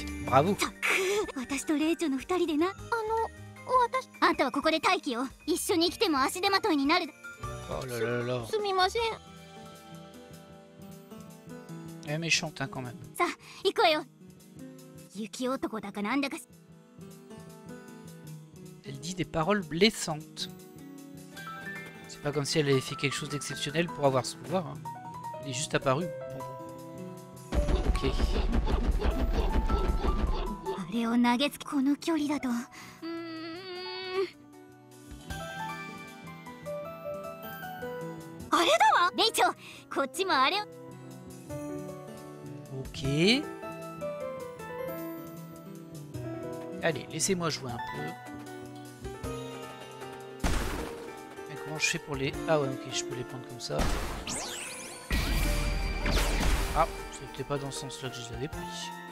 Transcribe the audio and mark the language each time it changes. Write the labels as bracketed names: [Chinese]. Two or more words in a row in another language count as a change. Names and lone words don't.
[French] Bravo. [Japanese] 私とレイチョの二人でなあんたはここで待機を一緒に来ても足手まといになる [French] Oh là là là. [Japanese] すみません [French] Elle est méchante hein, quand même. [Japanese] さあ行くわよ雪男だかなんだか [French] Elle dit des paroles blessantes. C'est pas comme si elle avait fait quelque chose d'exceptionnel pour avoir ce pouvoir. Hein. Elle est juste apparue. Bon. Ok. [Japanese] あれを投げつけこの距離だとあれだわレイチョこっちもあれを [French] Ok. Allez, laissez-moi jouer un peu. Mais comment je fais pour les... Ah ouais, ok, je peux les prendre comme ça. Ah, c'était pas dans ce sens-là que je les avais pris.